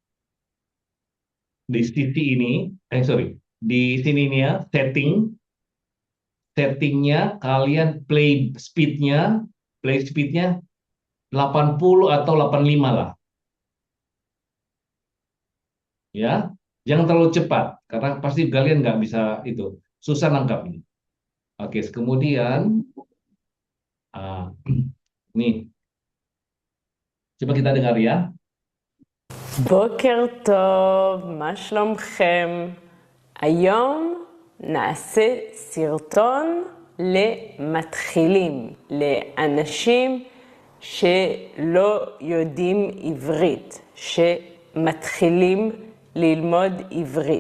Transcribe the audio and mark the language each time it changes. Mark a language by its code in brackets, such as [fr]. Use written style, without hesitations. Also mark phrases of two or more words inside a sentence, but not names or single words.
[id] Di sisi ini, sorry, di sini nih ya, settingnya kalian play speednya 80 atau 85 lah, ya. Jangan terlalu cepat, karena pasti kalian nggak bisa itu, susah nangkapnya. Oke, kemudian, nih, coba kita dengar ya. [he] בוקר טוב, מה שלומכם? היום נעשה סרטון למתחילים, לאנשים שלא יודעים עברית, שמתחילים ללמוד עברית.